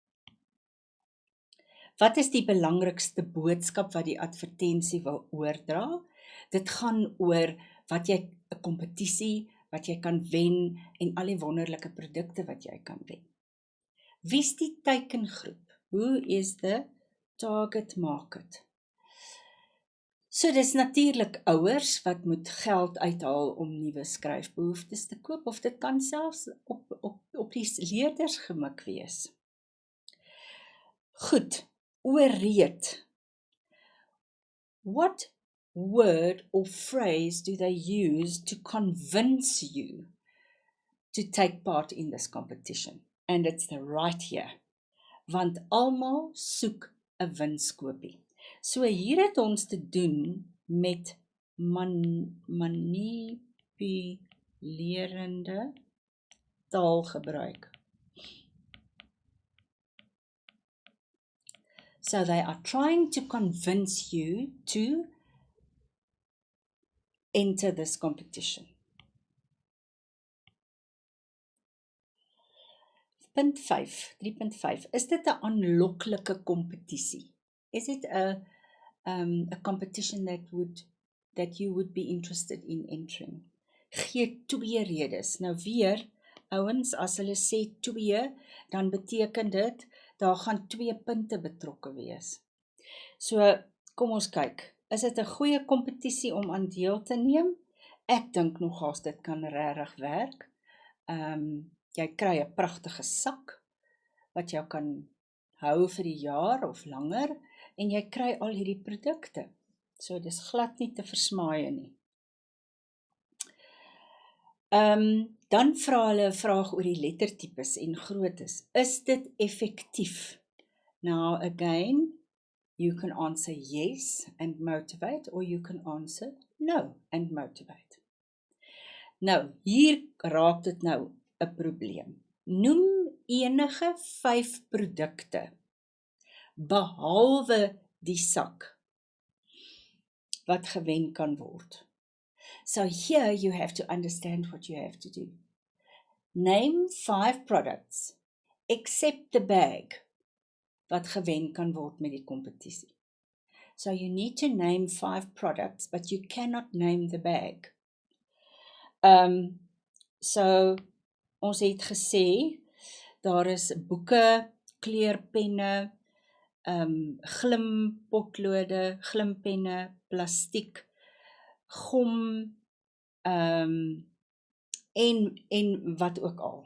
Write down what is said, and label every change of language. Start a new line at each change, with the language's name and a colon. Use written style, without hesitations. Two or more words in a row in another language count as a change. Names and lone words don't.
Afrikaans: Wat is die belangrikste boodskap wat die advertensie wil oordra? Dit gaan oor wat jy 'n kompetisie, wat jy kan wen en al die wonderlike produkte wat jy kan wen. Wie's die teikengroep?
English: Who is the target market?
Afrikaans: So dis natuurlik ouers wat moet geld uithaal om nuwe skryfbehoeftes te koop, of dit kan selfs op die leerders gemik wees. Goed, ooreed.
English: What word or phrase do they use to convince you to take part in this competition? And it's the right here.
Afrikaans: Want almal soek 'n winskoopie. So hier het ons te doen met manipulerende taalgebruik.
English: So they are trying to convince you to enter this competition.
Afrikaans: Punt 5, 3.5. Is dit 'n aanloklike kompetisie? Is it a competition that you would be interested in entering? Gee 2 redes. Nou weer, ouens, as hulle sê 2, dan beteken dit, daar gaan 2 punte betrokke wees. So, kom ons kyk. Is dit 'n goeie kompetisie om aan deel te neem? Ek dink nogals dit kan regtig werk. Jy kry 'n pragtige sak, wat jou kan hou vir die jaar of langer, en jy kry al hierdie produkte. So dis glad nie te versmaai nie. Dan vra hulle 'n vraag oor die lettertipes en groottes. Is dit effektief?
English: Now again, you can answer yes and motivate, or you can answer no and motivate.
Afrikaans: Nou, hier raak dit nou 'n probleem. Noem enige 5 produkte, behalwe die sak, wat gewen kan word.
English: So here you have to understand what you have to do. Name 5 products, except the bag,
Afrikaans: wat gewen kan word met die kompetisie.
English: So you need to name 5 products, but you cannot name the bag.
Afrikaans: So ons het gesê, daar is boeke, kleurpenne, glimpotlode, glimpenne, plastiek, gom, en wat ook al.